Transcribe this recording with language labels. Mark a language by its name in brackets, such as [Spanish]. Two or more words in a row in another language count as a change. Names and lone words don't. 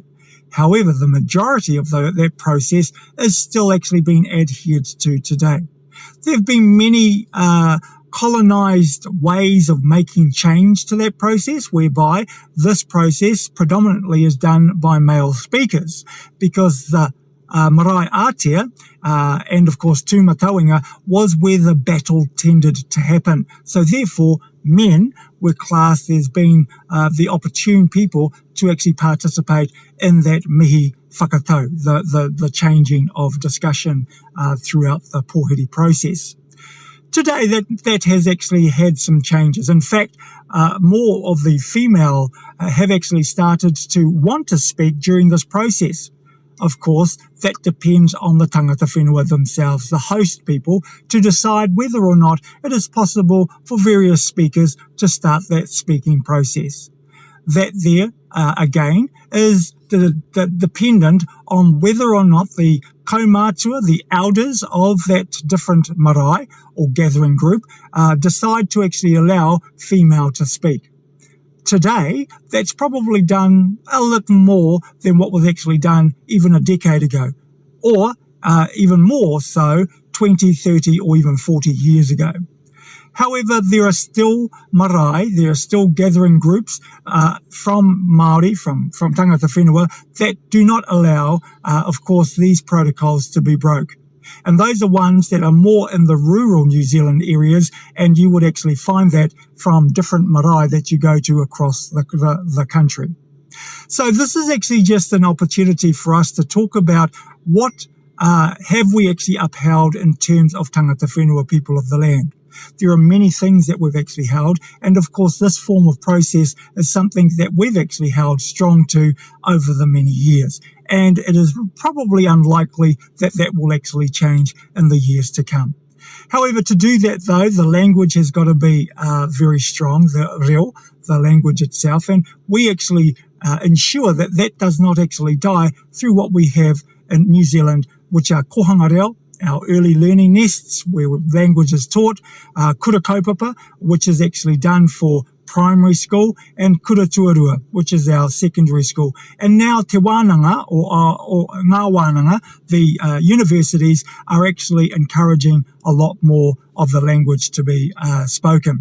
[English] However, the majority of that process is still actually being adhered to today. There have been many colonized ways of making change to that process, whereby this process predominantly is done by male speakers, because the [Māori] marae ātea [English] and of course tūmatauenga was where the battle tended to happen. So therefore, men were classed as being the opportune people to actually participate in that [Māori] mihi whakatau, [English] the changing of discussion throughout the pōhiri process. Today, that has actually had some changes. In fact, more of the female have actually started to want to speak during this process. Of course, that depends on the [Māori] tangata whenua [English] themselves, the host people, to decide whether or not it is possible for various speakers to start that speaking process. That there, again, is dependent on whether or not the kaumātua, the elders of that different marae or gathering group, decide to actually allow female to speak. Today, that's probably done a little more than what was actually done even a decade ago, or even more so 20, 30, or even 40 years ago. However, there are still marae, there are still gathering groups from Māori, from [Māori] tangata whenua, [English] that do not allow, of course, these protocols to be broke. And those are ones that are more in the rural New Zealand areas, and you would actually find that from different marae that you go to across the country. So this is actually just an opportunity for us to talk about what have we actually upheld in terms of [Māori] tangata whenua, [English] people of the land. There are many things that we've actually held, and of course this form of process is something that we've actually held strong to over the many years, and it is probably unlikely that that will actually change in the years to come. However, to do that though, the language has got to be very strong, the reo, the language itself, and we actually ensure that that does not actually die through what we have in New Zealand, which are [Māori] kohanga reo, [English] our early learning nests where language is taught, [Māori] kura kaupapa, [English] which is actually done for primary school, and Kuratuarua, which is our secondary school. And now Te Wānanga, or Ngā Wānanga, the universities are actually encouraging a lot more of the language to be spoken.